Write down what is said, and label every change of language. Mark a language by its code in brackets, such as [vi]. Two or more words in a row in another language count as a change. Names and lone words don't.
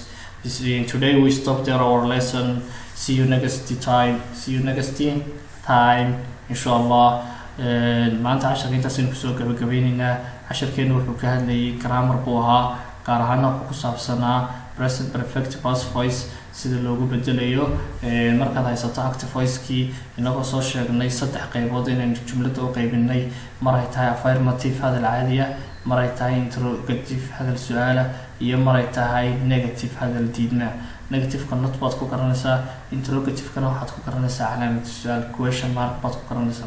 [en] Today we stop there our lesson. See you next time. Inshallah. [so] maanta casharka intaasaynu kusoo gabagabaynaynaa. casharkeenu wuxuu ka hadlayay grammar buu ahaa, gaar ahaana wuxuu ku saabsanaa [en] present perfect past voice [so] sida loogu bedelayo markaad haysato [en] active voice-kii. [so] inagoo soo sheegnay 3 qaybood inaynu jumlada u qaybinay. mar ay tahay affirmative hadal caadi ah, mar ay tahay interrogative hadal su-aala, iyo mar ay tahay negative hadal diidma. negative-ka not baad ku garanaysaa, interrogative-kana waxaad ku garanaysaa calaamad su-aal [en] question mark [so] baad ku garanaysaa.